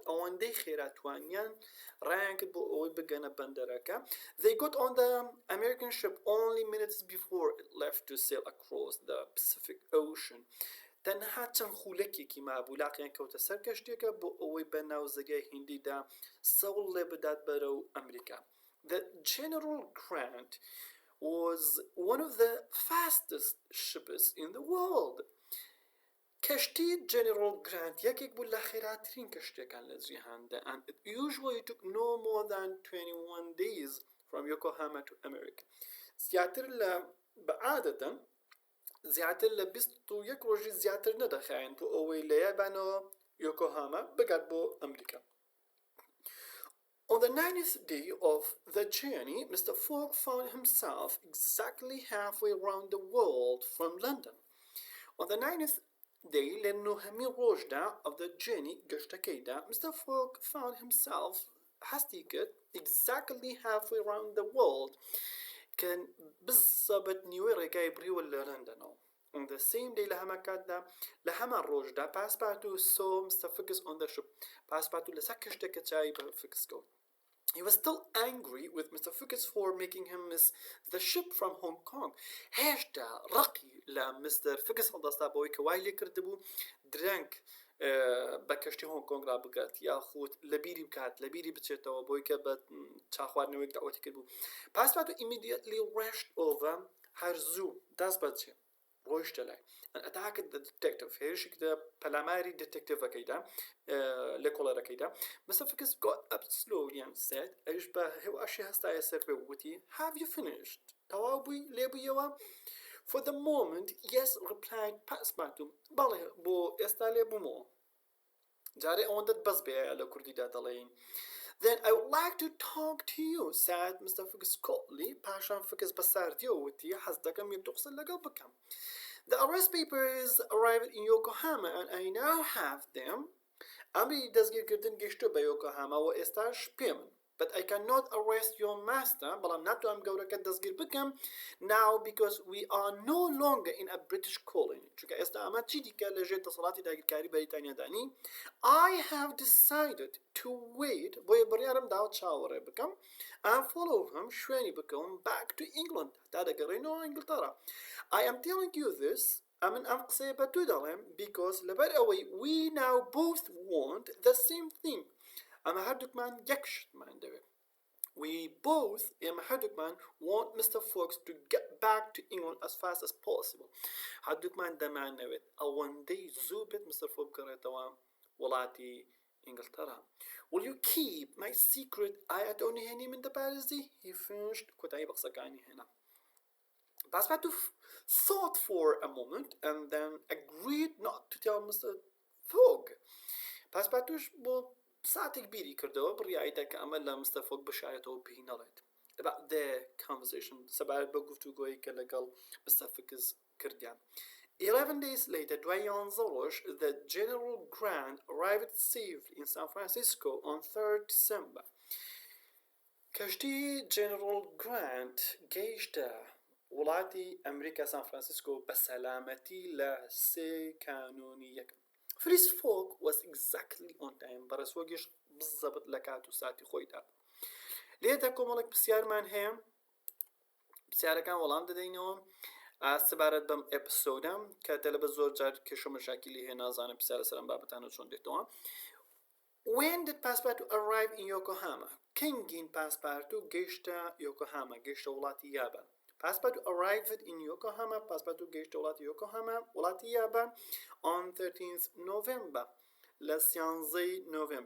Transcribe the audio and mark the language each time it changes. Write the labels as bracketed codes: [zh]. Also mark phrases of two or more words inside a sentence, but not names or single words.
[ckb] ئەوەندەی خێراتوانیان ڕایان کرد بۆ ئەوەی بگەنە بەندەرەکە. [en] They got on the American ship only minutes before it left to sail across the Pacific Ocean. [ckb] تەنها چەند خولەکێکی مابوو لاقیان کەوتە سەر کەشتێکە بۆ ئەوەی بە ناوزەگای هیندیدا سەوڵ لێ بدات بەرەو ئەمریکا. [en] The General Grant was one of the fastest ships in the world. [ckb] کەشتی جنرال گرانت یەکێک بوو لە خێراترین کەشتەکان لە جیهاندا [en] and it usually took no more than 21 days from Yokohama to America. [ckb] زیاتر لە بەعادەتەن زیاتر لە 21 ڕۆژی زیاتر نەدەخایەن بۆ ئەوەی لە یابانەوە یۆکۆهاما بگات بۆ ئەمریکا. [en] On the 9th day of the journey, Mr. Fogg found himself exactly halfway around the world from London. On the 9th day [ckb] لنهمي روجدا [en] of the journey گشتەکەیدا Mr. Fogg found himself هەستیکرد exactly halfway around the world [ckb] کە بزەبەت نیوەی ڕێگای بڕیوە لە لەندەنەوە. [en] On the same day [ckb] لە هەمان کاتدا لە هەمان ڕۆژدا [en] Passepartout saw Mr. Fickus on the ship. [ckb] Passepartout لەسەر کەشتێکە چای بە Fickus کەوت. [en] He was still angry with Mr. Fickus for making him miss the ship from Hong Kong. [ckb] هێشتا ڕقی لە Mr. Fickus هەڵدەستا بەوەی کە وای لێ کردبوو درەنگ بە کەشتی هۆنگ کۆنگ ڕابگات یاخود لە بیری بکات لە بیری بچێتەوە بۆی کە بە چاخواردنەوەیەک داوەتی کردبوو. [en] Passepartout immediately rushed over [ckb] هەرزوو دەست بەجێ ڕۆیشتە لای [en] and attacked the detective. [ckb] هێرشی کردە پەلاماری دتێکتیڤەکەیدا لە کۆڵەرەکەیدا. [en] Mr. Fickus got up slowly and said [ckb] ئەویش بە هێواشی هەستایە سەر پێ وتی [en] have you finished? [ckb] تەواو بووی لێبوویەوە؟ [en] For the moment, yes, replied Passepartout. [ckb] بەڵێ بۆ ئێستا لێبوومەوە. جارێ ئەوەندەت بەس بێ لە کوردیدا دەڵێین. [en] Then I would like to talk to you, said Mr. Fickus coldly. [ckb] پاشان Fickus بە ساردیەوە وتی حەز دەکەم یەک دوو قسە لەگەڵ بکەم. [en] The arrest papers arrived in Yokohama and I now have them. [ckb] ئەمری دەستگیرکردن گەیشتۆ بە یۆکۆهاما و ئێستاش پێمن. [en] But I cannot arrest your master. [ckb] بەڵام ناتوانم گەورەکە دەستگیر بکەم [en] now because we are no longer in a British colony. [ckb] چونکە ئێستا ئەمە چی دیکە لەژێر دەسەڵاتی داگیرکاری بەریتانیادانی. [en] I have decided to wait [ckb] بۆیە بڕیارم داوە چاوەڕێ بکەم [en] and follow him [ckb] شوێنی بکەم [en] back to England [ckb] تا دەگەڕێنەوە ئینگلتەرا. [en] I am telling you this [ckb] ئەمن ئەم قسەیە بە دوو دەڵێم [en] because [ckb] لەبەر ئەوەی [en] we now both want the same thing [ckb] ئەمە هەردووکمان یەک شتمان دەوێت [en] we both [ckb] ئێمە هەردووکمان [en] want Mr. Fox to get back to England as fast as possible [ckb] هەردووکمان دەمانەوێت ئەوەندەی زوو بێت [en] Mr. Fox [ckb] بگەڕێتەوە وڵاتی ئینگلتەرا [en] will you keep my secret [ckb] ئایا دەونهێنی من دەپارێزی [en] he finished [ckb] کۆتایی بە قسەکانی هێنا [en] Passepartout thought for a moment and then agreed not to tell Mr. Fogg. [ckb] Passepartout بۆ ساتێک بیری کردەوە بڕیایدا کە ئەمە لە Mr. Fogg بشارێتەوە پێی نەڵێت [en] about their conversation [ckb] سەبارەت بە گفتوگۆیی کە لەگەڵ Mr. [en] Fogg کردیان 11 days later, [ckb] دوای 11 ڕۆژ, [en] the General Grant arrived safely in San Francisco on 3rd December. [ckb] کەشتی General Grant گەیشتە وڵاتی ئەمریکا سان فرانسیسکۆ بە سەلامەتی لە 3 کانونی یەکەم. [en] Phileas Fogg was exactly on time. [ckb] بەڕێسوەگیش بزەبت لە کات و ساتی خۆیدا. لێدا کۆمەڵێک پرسیارمان هەیە. پرسیارەکان وەڵام دەدەینەوە. سەبارەت بەم ئەپسۆدە کە دەلە بە زۆر جار کێشە مەشاکلی هەیە نازانم پرسیارە سەرم بابەتانە چۆن دێتەوە. [en] When did Passepartout arrive in Yokohama? [ckb] کەنگین پاسپارتو گەیشتە یۆکۆهاما گەیشتە وڵاتی یابان. [en] Passepartout arrived in Yokohama. [ckb] Passepartout گەیشتە وڵاتی یۆکۆهاما وڵاتی یابان [en] on 13th November [ckb] لە 13 November.